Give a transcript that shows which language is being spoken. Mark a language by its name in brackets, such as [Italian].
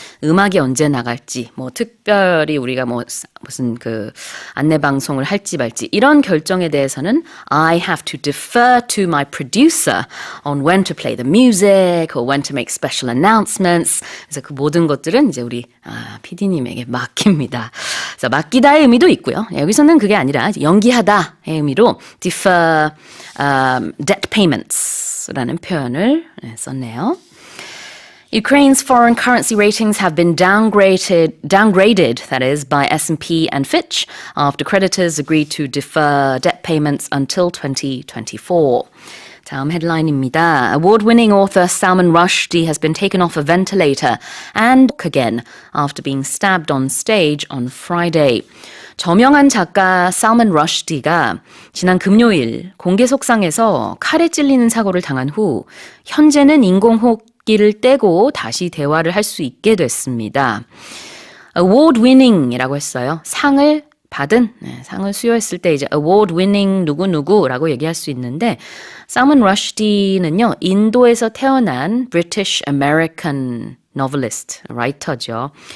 [Korean] 음악이 언제 나갈지, 뭐 특별히 우리가 뭐 무슨 그 안내 방송을 할지 말지 이런 결정에 대해서는 [English] I have to defer to my producer on when to play the music or when to make special announcements. [Korean] 그래서 그 모든 것들은 이제 우리 우리 PD님에게 맡깁니다. 그래서 맡기다의 의미도 있고요. 여기서는 그게 아니라 연기하다의 의미로 [English] defer debt payments [Korean] 라는 표현을 썼네요. [English] Ukraine's foreign currency ratings have been downgraded, that is, by S&P and Fitch after creditors agreed to defer debt payments until 2024. [Korean] 다음 헤드라인입니다. [English] Award-winning author Salman Rushdie has been taken off a ventilator and again after being stabbed on stage on Friday. [Korean] 저명한 작가 살만 러쉬디가 지난 금요일 공개 속상에서 칼에 찔리는 사고를 당한 후 현재는 인공호흡기를 떼고 다시 대화를 할 수 있게 됐습니다. Award-winning이라고 했어요. 상을 받은, 상을 수여했을 때 이제 award-winning 누구누구라고 얘기할 수 있는데 살만 러쉬디는요, 인도에서 태어난 [English] British American novelist, [Korean] 라이터죠.